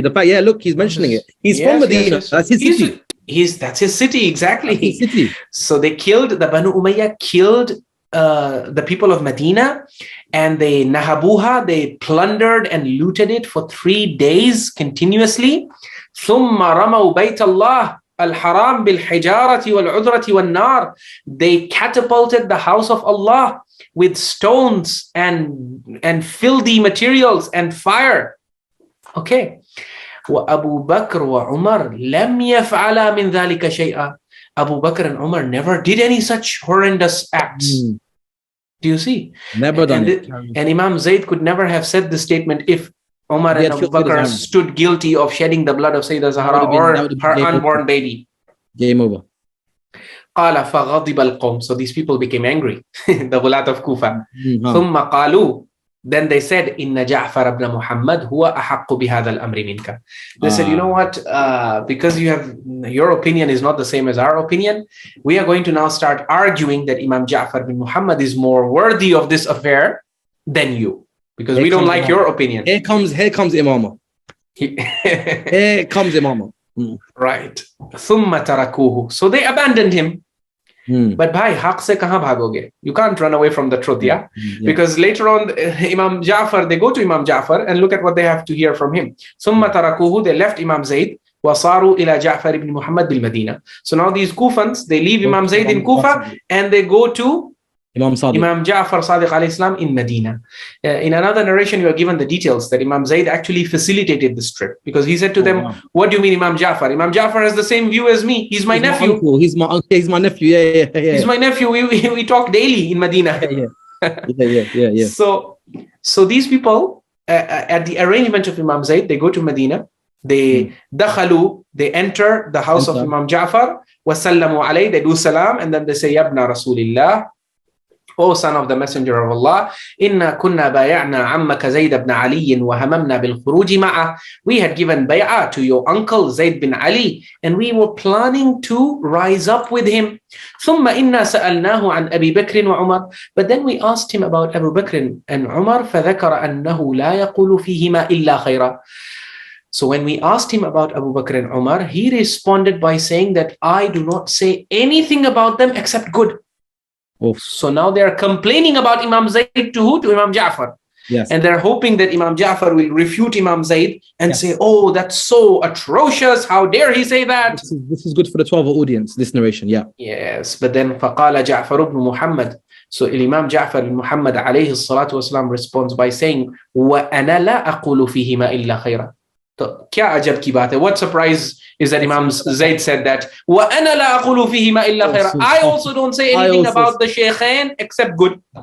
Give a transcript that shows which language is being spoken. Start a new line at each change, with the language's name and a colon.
English: The fact, look, he's mentioning it. He's from Medina. Yes. That's his city. That's his city, exactly. His city. So the Banu Umayyah killed the people of Medina, and they nahabuha, they plundered and looted it for 3 days continuously.
Arabic: ثم رموا بيت الله الحرام بالحجارة والعذرة والنار.
English: They catapulted the house of Allah with stones and filthy materials and fire. Okay.
Arabic: وأبو بكر وعمر لم يفعلا من ذلك شيئا.
English: Abu Bakr and Umar never did any such horrendous acts. Do you see? Never done it. And Imam Zayd could never have said the statement if Umar and Abu Bakr stood guilty of shedding the blood of Sayyidah Zahra or her unborn baby. Game over.
Arabic: قال فغضب القوم.
English: So these people became angry. The ghulat of Kufa.
Arabic: ثم قالوا.
English: Then they said,
Arabic: Inna Ja'far ibn Muhammad huwa ahaqqu bihadha al-amri minka.
English: They said, you know what? Because your opinion is not the same as our opinion, we are going to now start arguing that Imam Ja'far bin Muhammad is more worthy of this affair than you. Because we don't like your opinion. Here comes Imam. Here comes Imam. Right.
Arabic: ثم تركوه.
English: So they abandoned him.
Hindi: But bhai, haq se kahan bhagoge?
English: You can't run away from the truth, yeah? Because later on, Imam Ja'far, they go to Imam Ja'far and look at what they have to hear from him.
Arabic: ثم تركوه,
English: they left Imam Zayd.
Arabic: وصاروا إلى جعفر ibn Muhammad بالمدينة.
English: So now these Kufans, they leave Imam Zayd in Kufa and they go to Imam Ja'far Sadiq alayhi salam in Medina. In another narration, you are given the details that Imam Zayd actually facilitated this trip because he said to them, what do you mean Imam Ja'far? Imam Ja'far has the same view as me. He's my nephew. He's my uncle. He's my nephew. Yeah. He's my nephew. We talk daily in Medina. Yeah. So these people, at the arrangement of Imam Zayd, they go to Medina. They enter the house of Imam Ja'far.
Arabic: وَسَلَّمُوا عَلَيْهِ.
English: They do salam and then they say,
Arabic: يَبْنَ رَسُولِ اللَّهِ.
English: O son of the Messenger of Allah,
Arabic: إِنَّا كُنَّا بَايَعْنَا عَمَّكَ زَيْدَ بْنَ عَلِيٍّ وَهَمَمْنَا بِالْخُرُوجِ مَعَهُ.
English: We had given bay'ah to your uncle Zayd bin Ali, and we were planning to rise up with him.
Arabic: ثُمَّ إِنَّا سَأَلْنَاهُ عَنْ أَبِي بَكْرٍ وَعُمَرٍ.
English: But then we asked him about Abu Bakr and Umar,
Arabic: فَذَكَرَ أَنَّهُ لَا يَقُولُ فِيهِمَا إِلَّا خَيْرًا.
English: So when we asked him about Abu Bakr and Umar, he responded by saying that I do not say anything about them except good. So now they are complaining about Imam Zayd to who? To Imam Ja'far. Yes. And they're hoping that Imam Ja'far will refute Imam Zayd and say, oh, that's so atrocious. How dare he say that? This is good for the 12 audience, this narration. Yeah. Yes. But then
Arabic: فَقَالَ جَعْفَرُ بْنُ مُحَمَّدٍ.
English: So Imam Ja'far ibn Muhammad alayhi salatu wasalam responds by saying,
Arabic: وَأَنَا لَا أَقُولُ فِيهِمَا إِلَّا خَيْرًا.
Hindi: तो क्या अजब की बात है?
English: What surprise is that Imam Zayd said that
Arabic: وَأَنَا لَا أَقُولُ فِيهِمَا إِلَّا خَيْرًا.
English: I also don't say anything about the Shaykhayn except good.